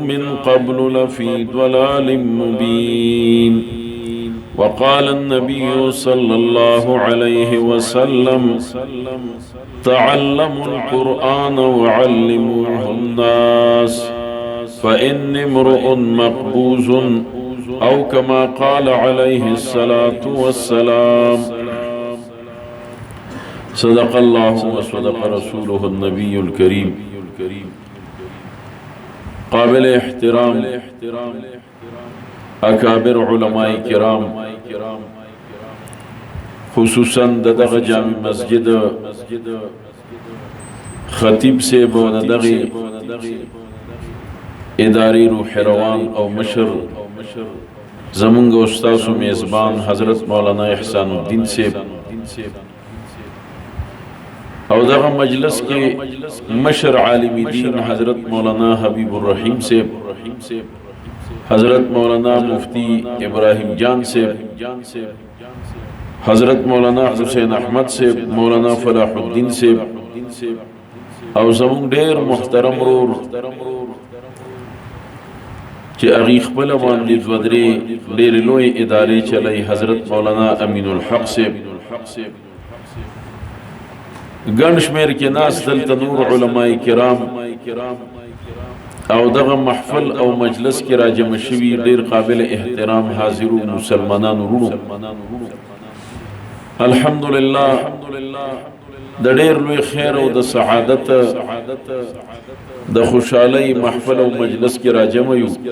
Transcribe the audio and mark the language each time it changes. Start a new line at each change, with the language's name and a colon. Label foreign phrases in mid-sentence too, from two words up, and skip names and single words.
Arabic: من قبل لفي ضلال مبين وقال النبي صلى الله عليه وسلم تعلموا القرآن وعلموه الناس فإني امرؤ مقبوز أو كما قال عليه الصلاة والسلام صدق الله وصدق رسوله النبي الكريم
Pashto: قابل احترام اکابر علماء کرام خصوصاً دغه جامع مسجد خطیب سے و دغه اداری روح روان او مشر زمونږ استاد و میزبان حضرت مولانا احسان الدین سے او دغه مجلس کې مشر عالم دین حضرت مولانا حبیب الرحیم سے حضرت مولانا مفتی ابراہیم جان سے حضرت مولانا حسین احمد سے مولانا فلاح الدین سے او زمون ډیر محترم رور چې اغي خپل باندې ودري ډیر لوی ادارې چلای حضرت مولانا امین الحق سے ګڼ شمیر کې ناس دلته نور علماء کرام او دغه محفل او مجلس کې راجم شوی ډیر قابل احترام حاضرو مسلمانانو ورونو الحمدلله د ډیر لوی خیر او د سعادت د خوشحالی محفل او مجلس کې راجم یو